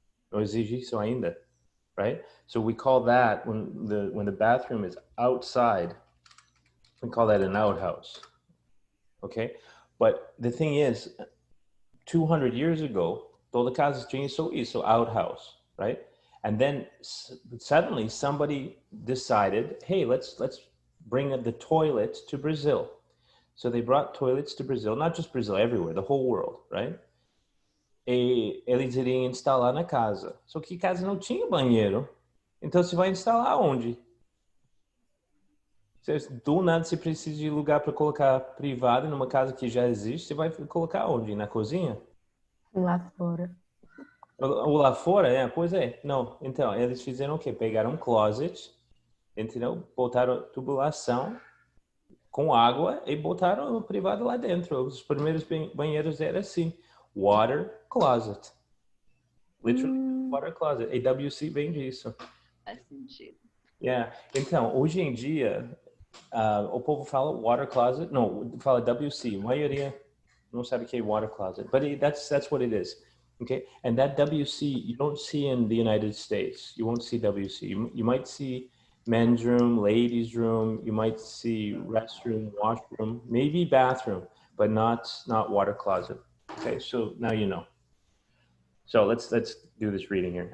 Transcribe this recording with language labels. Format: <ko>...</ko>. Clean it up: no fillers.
<pt>Não existe isso ainda,</pt> <en>right? So we call that, when the bathroom is outside, we call that an outhouse, okay? But the thing is, 200 years ago,</en> <pt>toda casa tinha isso,</pt> <en>outhouse, right? And then suddenly somebody decided, hey, let's bring the toilet to Brazil. So they brought toilets to Brazil, not just Brazil, everywhere, the whole world, right?</en> <pt>E eles iriam instalar na casa. Só que casa não tinha banheiro. Então você vai instalar onde? Do nada você precisa de lugar para colocar privado numa casa que já existe, você vai colocar onde? Na cozinha? Lá fora. Ou lá fora, é? Pois é. Não. Então, eles fizeram o quê? Pegaram um closet, entendeu? Botaram tubulação com água e botaram o privado lá dentro. Os primeiros banheiros eram assim.</pt> <en>Water closet. Literally, water closet.</en> <pt>AWC vem disso. Faz sentido. Yeah. Então, hoje em dia, o povo fala water closet. Não, fala WC. A maioria não sabe o que é water closet.</pt> <en>But that's what it is. Okay? And that WC, you don't see in the United States. You won't see WC. You might see men's room, ladies' room. You might see restroom, washroom, maybe bathroom, but not water closet. Okay, so now you know. So let's do this reading here.</en>